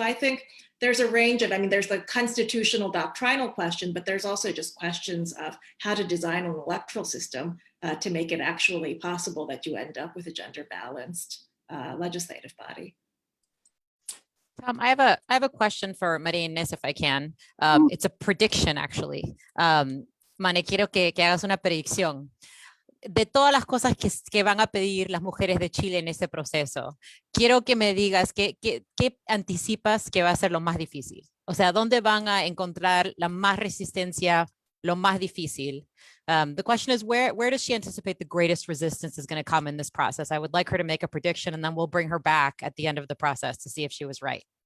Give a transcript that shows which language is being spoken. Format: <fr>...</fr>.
<en>So I think there's a range of, there's the constitutional doctrinal question, but there's also just questions of how to design an electoral system to make it actually possible that you end up with a gender balanced legislative body. I have a question for María Inés, if I can. It's a prediction, actually.</en> <es>Mane, quiero que hagas una predicción de todas las cosas que van a pedir las mujeres de Chile en ese proceso. Quiero que me digas qué anticipas que va a ser lo más difícil. O sea, ¿dónde van a encontrar la más resistencia, lo más difícil?</es> <en>The question is, where does she anticipate the greatest resistance is going to come in this process? I would like her to make a prediction, and then we'll bring her back at the end of the process to see if she was right.</en>